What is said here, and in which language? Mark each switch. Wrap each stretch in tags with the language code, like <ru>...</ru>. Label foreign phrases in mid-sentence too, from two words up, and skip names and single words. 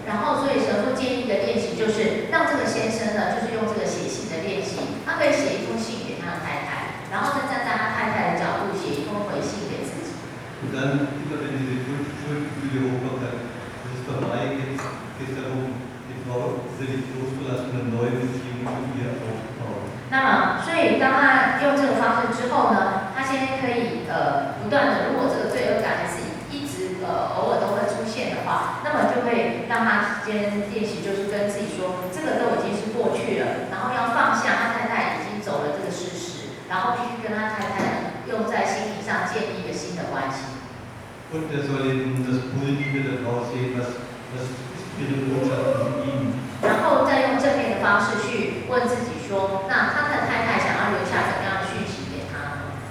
<zh>然后，所以神父建议的练习就是让这个先生呢，就是用这个写信的练习，他可以写一封信给他的太太，然后再站在他太太的角度写一封回信给自己。</zh> <de>Und dann, immer wenn diese Schuldgefühle hochkommen, das ist vorbei, jetzt geht es darum, die Frau will nicht loszulassen und eine neue Beziehung mit ihr aufzubauen.</de> <zh>那么，所以当他用这个方式之后呢，他先可以不断的，如果这个罪恶感还是一直偶尔都会出现的话，那么就会让他先练习，就是跟自己说，这个都已经是过去了，然后要放下他太太已经走了这个事实，然后必须跟他太太又在心理上建立一个新的关系。</zh> <de>Und er soll eben das Positive daraus sehen, was ist ihre Botschaft von ihm.</de> <zh>然后再用正面的方式去问自己说，那他的太太想要留下怎么样的讯息给他呢？</zh>